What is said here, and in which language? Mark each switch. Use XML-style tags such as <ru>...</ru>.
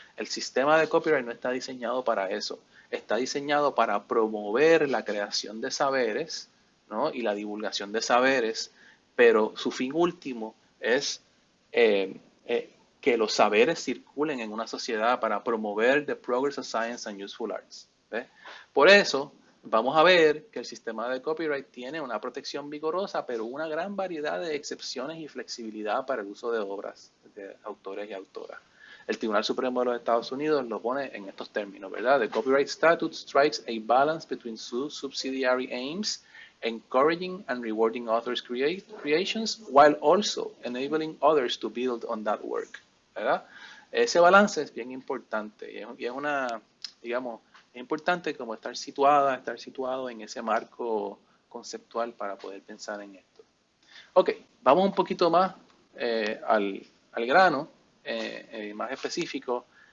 <es>El sistema de copyright no está diseñado para eso. Está diseñado para promover la creación de saberes, ¿no?, y la divulgación de saberes, pero su fin último es que los saberes circulen en una sociedad para promover</es> <en>the progress of science and useful arts.</en> <es>¿Ves? Por eso vamos a ver que el sistema de copyright tiene una protección vigorosa, pero una gran variedad de excepciones y flexibilidad para el uso de obras de autores y autoras. El Tribunal Supremo de los Estados Unidos lo pone en estos términos, ¿verdad?</es> <en>The copyright statute strikes a balance between subsidiary aims, encouraging and rewarding authors' creations, while also enabling others to build on that work, ¿verdad?</en> <es>Ese balance es bien importante y es una, digamos, es importante como estar situado en ese marco conceptual para poder pensar en esto. Ok, vamos un poquito más al grano, más específico.</es>